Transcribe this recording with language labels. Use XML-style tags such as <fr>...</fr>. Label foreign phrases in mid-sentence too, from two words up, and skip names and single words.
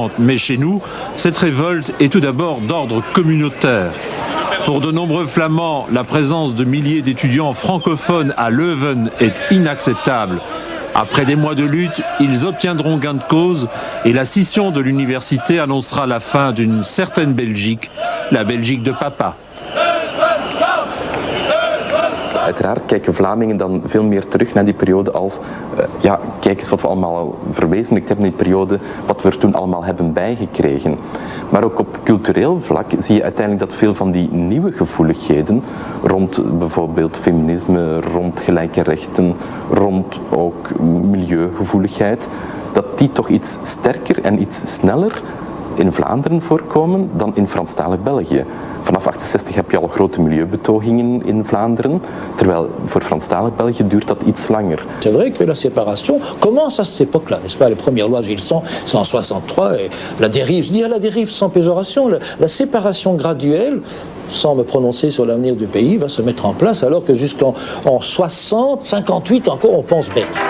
<fr>Mais chez nous, cette révolte est tout d'abord d'ordre communautaire. Pour de nombreux Flamands, la présence de milliers d'étudiants francophones à Leuven est inacceptable. Après des mois de lutte, ils obtiendront gain de cause et la scission de l'université annoncera la fin d'une certaine Belgique, la Belgique de papa.</fr> <nl>Uiteraard kijken Vlamingen dan veel meer terug naar die periode als ja, kijk eens wat we allemaal verwezenlijkt hebben in die periode, wat we er toen allemaal hebben bijgekregen. Maar ook op cultureel vlak zie je uiteindelijk dat veel van die nieuwe gevoeligheden rond bijvoorbeeld feminisme, rond gelijke rechten, rond ook milieugevoeligheid, dat die toch iets sterker en iets sneller in Vlaanderen voorkomen dan in Franstalig België. Vanaf 1968 heb je al grote milieubetogingen in Vlaanderen, terwijl voor Franstalig België duurt dat iets langer.</nl> <fr>C'est vrai que la séparation commence à cette époque-là, n'est-ce pas? Les premières lois de Gilson, c'est en 63, et la dérive, je dis à la dérive sans péjoration, la séparation graduelle, sans me prononcer sur l'avenir du pays, va se mettre en place, alors que jusqu'en 60, 58 encore, on pense belge.</fr>